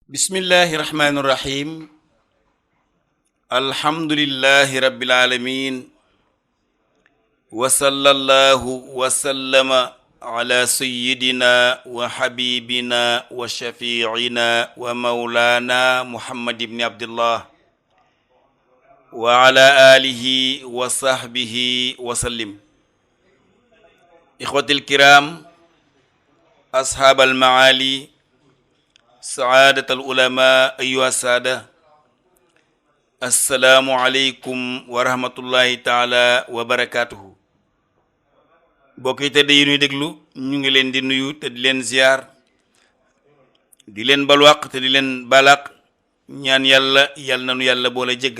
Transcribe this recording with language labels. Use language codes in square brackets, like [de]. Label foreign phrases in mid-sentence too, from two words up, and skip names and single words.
[ar] بسم الله الرحمن الرحيم الحمد لله رب العالمين وصلى الله وسلم على سيدنا وحبيبنا وشفيعنا ومولانا محمد بن عبد الله وعلى آله وصحبه وسلم. إخوتي الكرام أصحاب المعالي سادة العلماء أيها السادة السلام عليكم ورحمة الله تعالى وبركاته. [wo] mbokk yi tedd yi ñuy déglu, ñu ngi leen di nuyu te di leen ziyaar, di leen balwaq te di leen balaq, ñaan yàlla yal na nu yàlla boole jéggal.